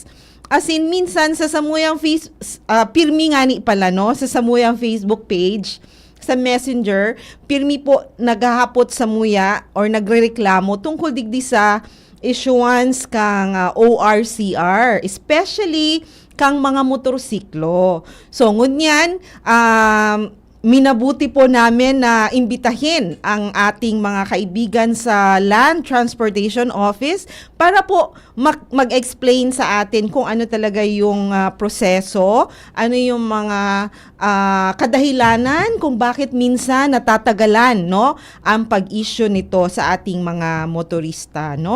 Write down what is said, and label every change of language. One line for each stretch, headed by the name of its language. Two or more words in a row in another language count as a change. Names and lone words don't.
Bikol: As in, minsan sa samuyang pirmi nga ni pala, no? Sa samuyang Facebook page, sa Messenger, pirmi po naghahapot sa muya or nagrereklamo tungkol digdi sa issuance kang ORCR, especially kang mga motorsiklo. So,
Filipino: ngunyan, minabuti po namin na imbitahin ang ating mga kaibigan sa Land Transportation Office para po mag-explain sa atin kung ano talaga yung proseso, ano yung mga kadahilanan kung bakit minsan natatagalan, no, ang pag-issue nito sa ating mga motorista, no.